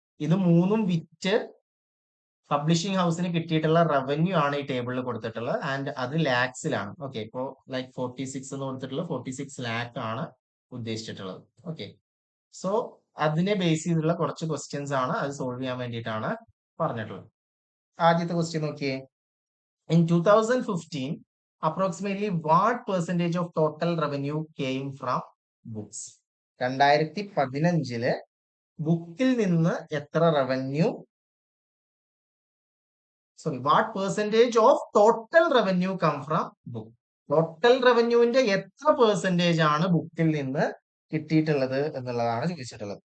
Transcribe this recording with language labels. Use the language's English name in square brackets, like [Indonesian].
[Malayalam] ഇത് 3ഉം വിറ്റ് പബ്ലിഷിംഗ് ഹൗസിന് കിട്ടിയിട്ടുള്ള റവന്യൂ ആണ് ഈ ടേബിളിൽ കൊടുത്തിട്ടുള്ളത്. ആൻഡ് അത് ലാക്സിലാണ്. ഓക്കെ, ഇപ്പോ ലൈക്ക് 46 എന്ന് കൊടുത്തിട്ടുള്ളത് 46 ലാക്ക് ആണ് ഉദ്ദേശിച്ചിട്ടുള്ളത്. ഓക്കെ, സോ അതിനെ ബേസ് ചെയ്തിട്ടുള്ള കുറച്ച് ക്വസ്റ്റ്യൻസ് ആണ്, അത് സോൾവ് ചെയ്യാൻ വേണ്ടിയിട്ടാണ് പറഞ്ഞിട്ടുള്ളത്. ആദ്യത്തെ ക്വസ്റ്റ്യൻ നോക്കിയേ. [English] In 2015 approximately what percentage of total revenue came from books? [Malayalam] 2015 ബുക്കിൽ നിന്ന് എത്ര revenue, sorry, what percentage of total revenue come from book? Total റവന്യൂവിന്റെ എത്ര പെർസെന്റേജ് ആണ് ബുക്കിൽ നിന്ന് കിട്ടിയിട്ടുള്ളത് എന്നുള്ളതാണ് ചോദിച്ചിട്ടുള്ളത്.